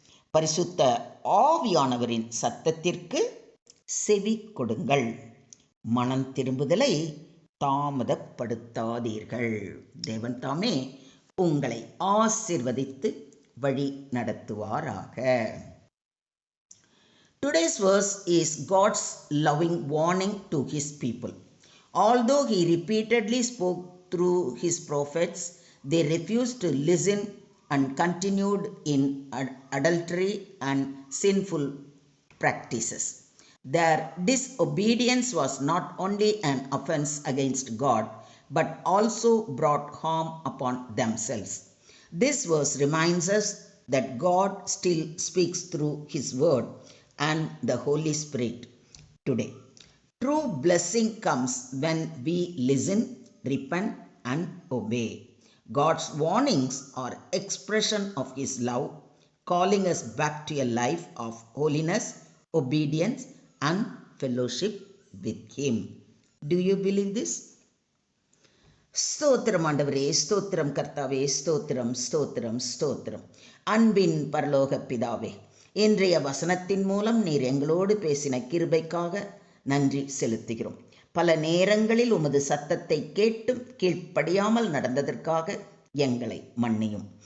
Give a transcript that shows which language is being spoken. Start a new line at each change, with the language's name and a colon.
Tamil: பரிசுத்த ஆவியானவரின் சத்தத்திற்கு செவி கொடுங்கள். மனம் திரும்புதலை தாமதப்படுத்தாதீர்கள். தேவன் தாமே உங்களை ஆசீர்வதித்து வழி நடத்துவாராக.
English: Today's verse is God's loving warning to his people. Although he repeatedly spoke through his prophets, they refused to listen and continued in adultery and sinful practices. Their disobedience was not only an offense against God, but also brought harm upon themselves. This verse reminds us that God still speaks through his word and the Holy Spirit today. True blessing comes when we listen, repent and obey. God's warnings are expression of his love, calling us back to a life of holiness, obedience and fellowship with him. Do you believe this?
Tamil: ஸ்தோத்திரம் ஆண்டவரே, ஸ்தோத்திரம் கர்த்தாவே, ஸ்தோத்திரம் ஸ்தோத்திரம் ஸ்தோத்திரம். அன்பின் பரலோக பிதாவே, இன்றைய வசனத்தின் மூலம் நீர் எங்களோடு பேசின கிருபைக்காக நன்றி செலுத்துகிறோம். பல நேரங்களில் உமது சத்தத்தை கேட்டும் கீழ்ப்படியாமல் நடந்ததற்காக எங்களை மன்னியும்.